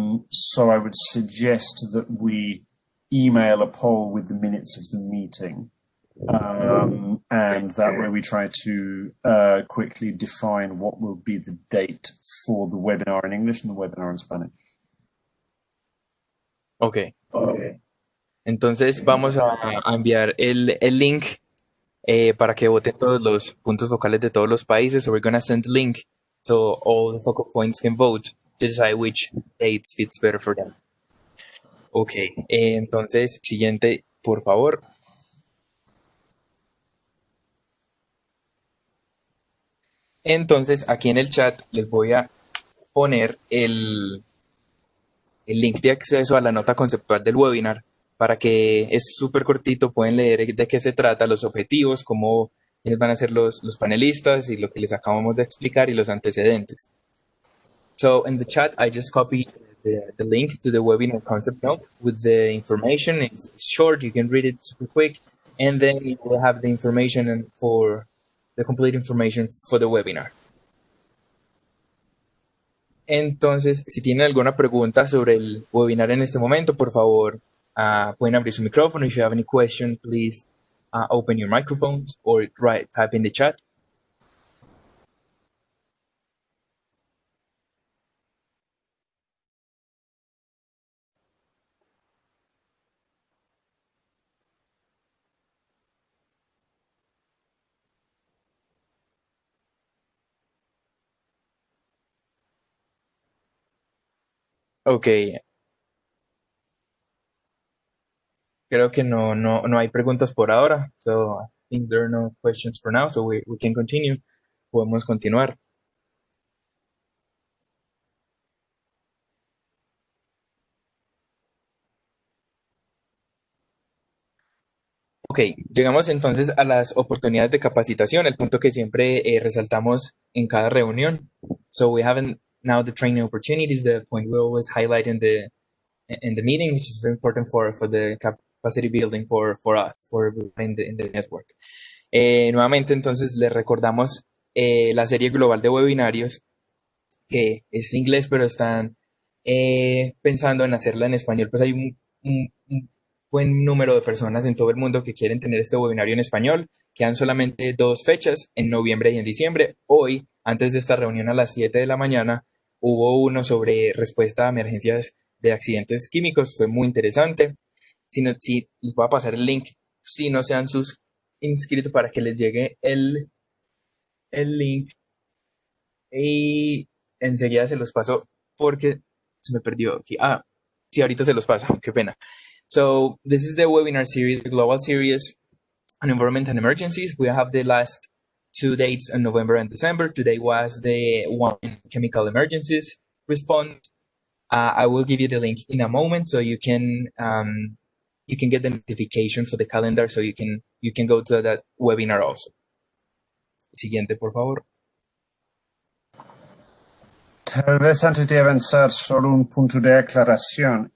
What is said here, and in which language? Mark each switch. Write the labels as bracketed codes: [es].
[en] So I would suggest that we email a poll with the minutes of the meeting. And that way we try to quickly define what will be the date for the webinar in English and the webinar in Spanish. Okay. [es] Entonces vamos a enviar el link para que voten todos los puntos focales de todos los países. [en] So we're going to send the link so all the focal points can vote to decide which dates fits better for them. Okay. [es] Entonces, siguiente, por favor. Entonces, aquí en el chat les voy a poner el link de acceso a la nota conceptual del webinar para que es súper cortito, pueden leer de qué se trata, los objetivos, cómo van a ser los panelistas y lo que les acabamos de explicar y los antecedentes. [en] So in the chat, I just copied the link to the webinar concept note with the information. It's short, you can read it super quick, and then you will have the information for the complete information for the webinar. [es] Entonces, si tienen alguna pregunta sobre el webinar en este momento, por favor, pueden abrir su micrófono. [en] If you have any question, please open your microphones or type in the chat. [es] Ok, creo que no hay preguntas por ahora. [en] So I think there are no questions for now, so we can continue. [es] Podemos continuar. Ok, llegamos entonces a las oportunidades de capacitación, el punto que siempre resaltamos en cada reunión. [en] So we have now the training opportunities, the point we always highlight in the meeting, which is very important for the capacity building for us, for in the network. [es] Nuevamente, entonces, les recordamos la serie global de webinarios, que es inglés, pero están pensando en hacerla en español. Pues hay un buen número de personas en todo el mundo que quieren tener este webinario en español. Quedan solamente 2 fechas, en noviembre y en diciembre. Hoy antes de esta reunión a las 7 de la mañana, hubo uno sobre respuesta a emergencias de accidentes químicos. Fue muy interesante. Si les voy a pasar el link, si no se han inscrito para que les llegue el link y enseguida se los paso porque se me perdió aquí. Sí, ahorita se los paso, qué pena. [en] So this is the webinar series, the global series on environment and emergencies. We have the last 2 dates in November and December. Today was the one in chemical emergencies response. I will give you the link in a moment so you can get the notification for the calendar so you can go to that webinar also. [es] Siguiente, por favor. Tal vez antes de avanzar, solo un punto de aclaración,